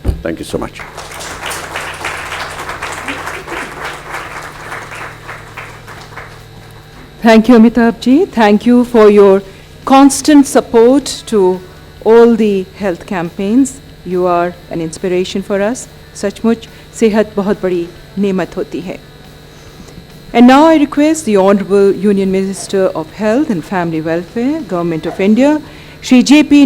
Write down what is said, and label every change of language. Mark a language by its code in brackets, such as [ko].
[en] Thank you so much. Thank you, Amitabh ji. Thank you for your constant support to all the health campaigns. You are an inspiration for us. [hi] सचमुच सेहत बहुत बड़ी नेमत होती है. [en] And now I request the Honorable Union Minister of Health and Family Welfare, Government of India, Shri J.P.